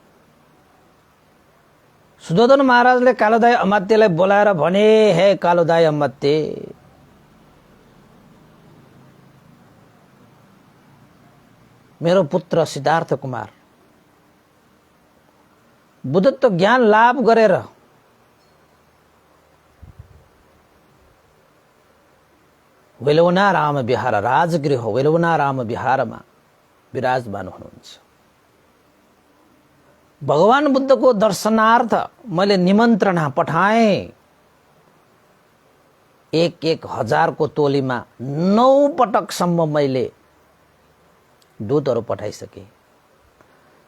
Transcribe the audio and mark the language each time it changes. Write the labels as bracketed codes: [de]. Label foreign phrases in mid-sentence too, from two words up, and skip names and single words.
[ne] सुयोधन महाराजले कालोदाई अमात्यलाई बोलाएर भने, हे कालोदाई अमात्य, मेरो पुत्र सिद्धार्थ कुमार बुद्धत्व ज्ञान लाभ गरेर वेलौना राम विहार, राजगृह वेलौना राम विहारमा विराजमान हुनुहुन्छ। भगवान बुद्धको दर्शनार्थ मैले निमन्त्रणा पठाएँ। एक हजारको टोलीमा 9 पटकसम्म मैले दूतहरू पठाइसके।